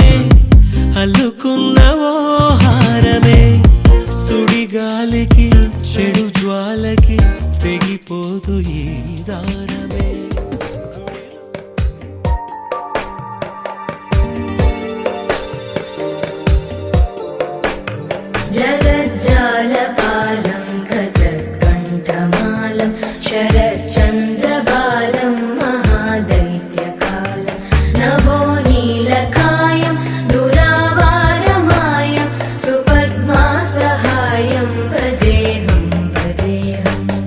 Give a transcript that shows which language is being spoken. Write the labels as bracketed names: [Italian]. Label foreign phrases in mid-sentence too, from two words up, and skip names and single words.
[Telugu] అల్లుకున్న ఓ హారమే సుడిగాలికి చెడు జ్వాలకి తెగిపోదు ఈ దారమే [Sanskrit] जगज्जालपालं गजत्कण्ठमालं शरच्चन्द्रबालं महादैत्यकालं नभोनीलकायं दुरावारमायं सुपद्मासहायं भजेऽहं भजेऽहम्